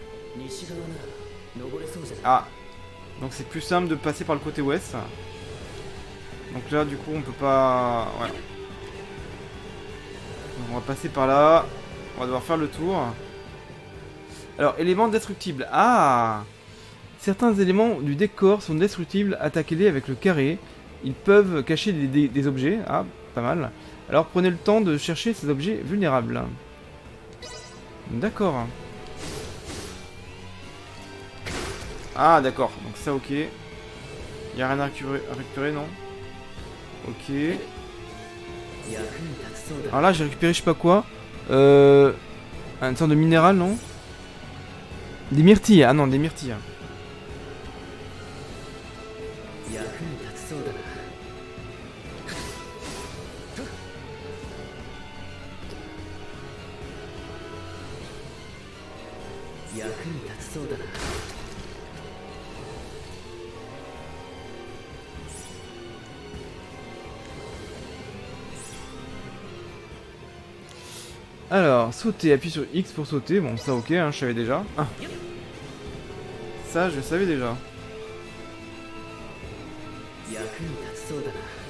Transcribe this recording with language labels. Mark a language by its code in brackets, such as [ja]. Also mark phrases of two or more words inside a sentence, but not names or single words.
[ja] 西側なら登れそうじゃない。 [fr] Ah, donc c'est plus simple de passer par le côté ouest. Donc là, du coup, on peut pas... Ouais. Donc on va passer par là. On va devoir faire le tour. Alors, éléments destructibles. Ah! Certains éléments du décor sont destructibles. Attaquez-les avec le carré. Ils peuvent cacher des objets. Ah, pas mal. Alors, prenez le temps de chercher ces objets vulnérables. D'accord. Ah, d'accord. Donc ça, ok. Y a rien à récupérer, non? Ok. [ja] 役に立ちそうだ。 [fr] Alors là, j'ai récupéré je sais pas quoi. Une sorte de minéral, non? Des myrtilles. Ah non, des myrtilles. [ja] 役に立ちそうだな。役に立ちそうだな。 [fr] Alors, sauter, appuie sur X pour sauter. Bon, ça ok, hein, je savais déjà. Ah. Ça, je savais déjà. [ja] 役に立ちそうだな。